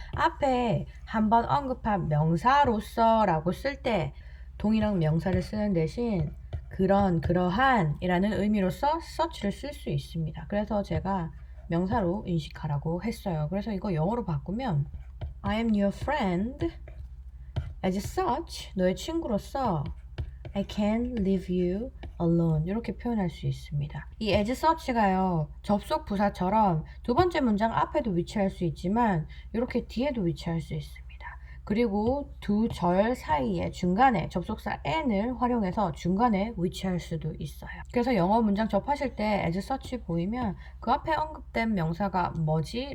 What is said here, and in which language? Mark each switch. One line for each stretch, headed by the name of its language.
Korean: 앞에 한번 언급한 명사로서 라고 쓸 때 동일한 명사를 쓰는 대신 그러한 이라는 의미로서 such를 쓸 수 있습니다. 그래서 제가 명사로 인식하라고 했어요. 그래서 이거 영어로 바꾸면
English: I am your friend. As such,
Korean: 너의 친구로서
English: I can't leave you alone
Korean: 이렇게 표현할 수 있습니다. 이 as such가요 접속 부사처럼 두 번째 문장 앞에도 위치할 수 있지만 이렇게 뒤에도 위치할 수 있습니다. 그리고 두 절 사이에 중간에 접속사 and을 활용해서 중간에 위치할 수도 있어요. 그래서 영어 문장 접하실 때 as such 보이면 그 앞에 언급된 명사가 뭐지?